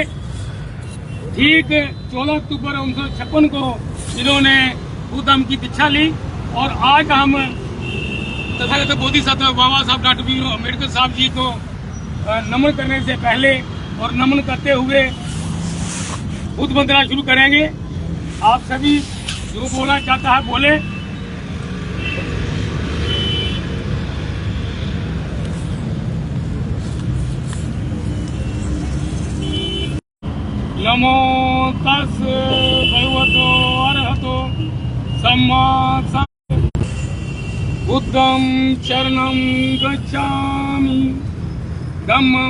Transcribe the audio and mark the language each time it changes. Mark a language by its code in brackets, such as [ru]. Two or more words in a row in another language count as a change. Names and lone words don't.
[hi] ठीक 14 अक्टूबर 1956 को इन्होंने बुद्धम की दीक्षा ली और आज हम तथागत बोधिसत्व बाबा साहब डॉक्टर भीमराव अम्बेडकर साहब जी को नमन करने से पहले और नमन करते हुए बुद्ध वंदना शुरू करेंगे। आप सभी जो बोलना चाहता है बोले। [pi] नमो तस् भगवतो अरहतो सम्मा बुद्धं शरणं गच्छामि, धम्मं